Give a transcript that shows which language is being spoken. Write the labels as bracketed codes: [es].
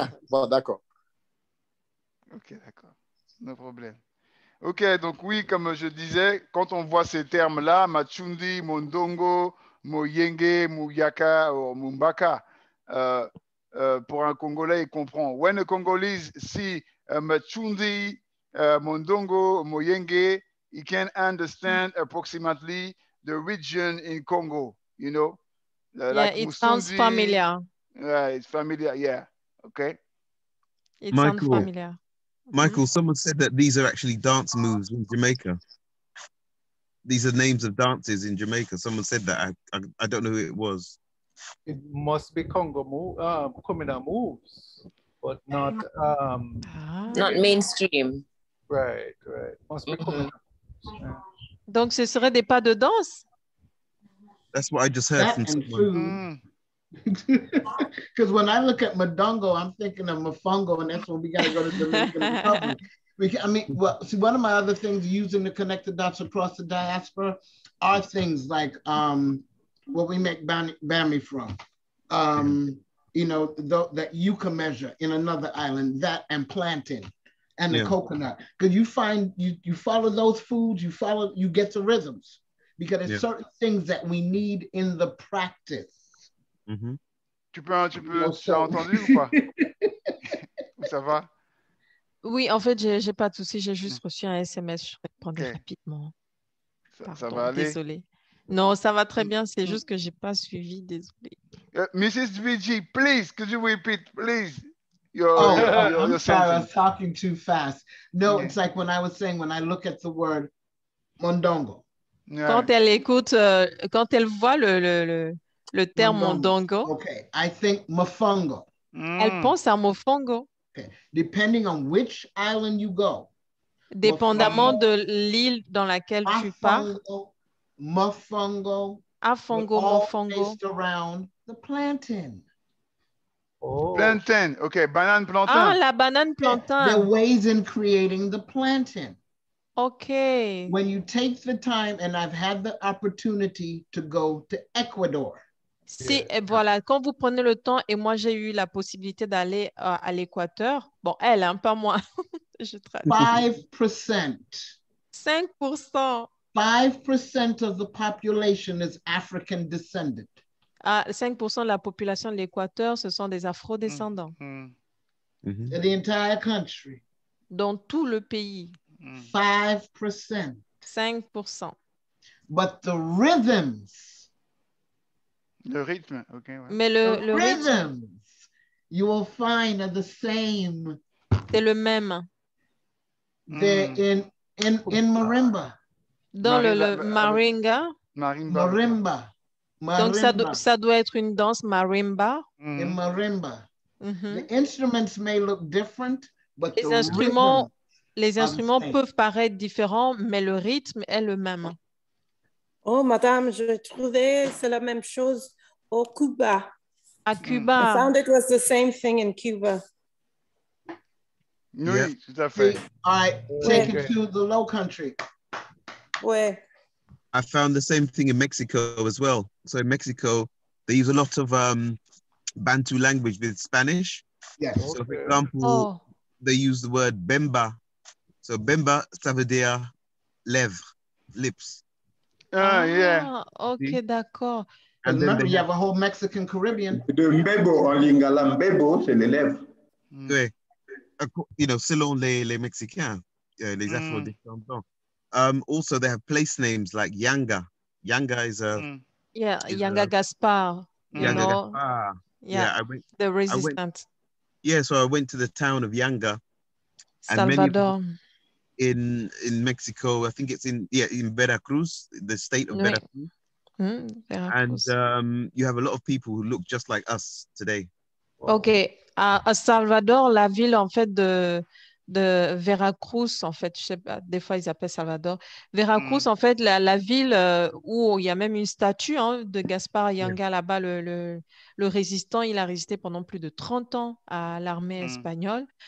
[fr] Bon, d'accord. Ok, d'accord. No problème. Ok, donc oui, comme je disais, quand on voit ces termes-là, Machundi, Mondongo, Moyenge, Muyaka ou Mumbaka, pour un Congolais, il comprend. [en] When a Congolese see Machundi, Mondongo, Moyenge, he can understand approximately the region in Congo, you know? Like it sounds familiar. Yeah, it's familiar, yeah. Okay. It sounds familiar. Michael, someone said that these are actually dance moves in Jamaica. These are names of dances in Jamaica. Someone said that. I don't know who it was. It must be Kumina moves, but not not mainstream. Right. Must be Kumina. [fr] Donc ce serait des pas de danse? [en] That's what I just heard from someone. Because when I look at Madongo, I'm thinking of Mofongo, and that's when we got to go to the Dominican Republic. See, one of my other things using the connected dots across the diaspora are things like what we make bami from, you know, that yucca measure in another island, that and plantain and the coconut. Because you find, you follow those foods, you get the rhythms, because there's certain things that we need in the practice. [fr] Mm-hmm. Tu as entendu ou pas? Ça va? Oui, en fait, j'ai pas de souci, j'ai juste reçu un SMS, je répondrai rapidement. Ça va aller? Désolée. Non, ça va très bien, c'est juste que j'ai pas suivi, désolée. [en] Mrs. VG, please, could you repeat, please? I'm sorry, I was talking too fast. No, it's like when I was saying, when I look at the word mondongo. [fr] Quand elle écoute, quand elle voit le terme mondongo. [en] Okay, I think mofongo. [fr] Elle pense à mofongo. [en] Okay. Depending on which island you go. [fr] Dépendamment de l'île dans laquelle tu pars. Mofongo. Afongo, mofongo. [en] Based around the plantain. Oh. Plantain, okay, [fr] banane plantain. Ah, la banane plantain. [en] The ways in creating the plantain. Okay. When you take the time, and I've had the opportunity to go to Ecuador. [fr] Si, voilà, quand vous prenez le temps, et moi j'ai eu la possibilité d'aller à l'Équateur, bon, elle, hein, pas moi. Je 5%. 5%. [en] 5% of the population is African descendant. [fr] 5% de la population de l'Équateur, ce sont des afro-descendants. [en] In the entire country. [fr] Dans tout le pays. 5%. 5%. [en] but the rhythms. [fr] Le rythme, ok. Ouais. Mais le rythme, [en] Rhythms you will find are the same. [fr] c'est le même. [en] They're in marimba. [fr] Dans le maringa. Marimba. Donc, ça doit être une danse marimba. [en] In marimba. Mm-hmm. The instruments may look different, but [fr] les instruments peuvent paraître différents, mais le rythme est le même. Oh, madame, je trouvais c'est la même chose au Cuba. À Cuba. [en] I found it was the same thing in Cuba. [fr] Oui, tout à fait. [en] I take it to the Low Country. Where? I found the same thing in Mexico as well. So in Mexico, they use a lot of Bantu language with Spanish. Yes. So for example, they use the word bemba. [fr] So bemba, ça veut dire lèvres, [en] lips. Yeah. [fr] Ok, d'accord. [en] And remember, you have a whole Mexican Caribbean. [fr] De mbebo en lingala, mbebo, c'est les lèvres. Ouais. [en] You know, [fr] selon les Mexicains, les Afro-descendants. [en] Also, they have place names like Yanga. Yanga is a... Yeah, Yanga Gaspar. Yanga Gaspar. Yeah, the resistant. So I went to the town of Yanga. Salvador. In Mexico, I think it's in Veracruz, the state of Veracruz. Veracruz. And you have a lot of people who look just like us today. [fr] Ok, à Salvador, la ville en fait de Veracruz, en fait, je sais pas, des fois ils appellent Salvador. Veracruz, en fait, la ville où il y a même une statue de Gaspar Yanga là-bas, le résistant, il a résisté pendant plus de 30 ans à l'armée espagnole.